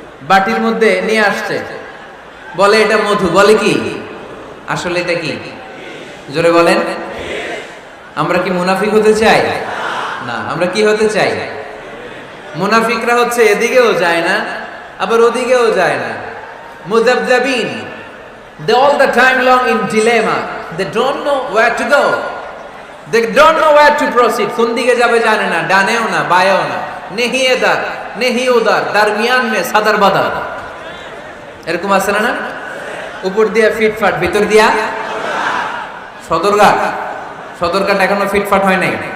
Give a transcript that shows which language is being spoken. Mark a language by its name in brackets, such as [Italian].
[Bangla] বাটির মধ্যে নিয়ে আসছে, বলে এটা মধু, বলে কি? আসলে এটা কি? জোরে বলেন। আমরা কি মুনাফিক হতে চাই? না। আমরা কি হতে চাই? মুনাফিকরা হচ্ছে এদিকেও যায় না আবার ওদিকেও যায় না। [English] মুযাবযাবিন, they all the time long in dilemma, they don't know where to go, they don't know where to proceed। [Bangla] কোন দিকে যাবে জানে না, ডানেও না বায়েও না, [Hindi] নেহি এদার নেহি উদার, দরমিয়ান মে সাদার বাদার। [Bangla] এরকম আছে না? উপর দিয়া ফিটফাট, ভিতর দিয়া সদরঘাট। সদরঘাট এখনো ফিটফাট হয় নাই।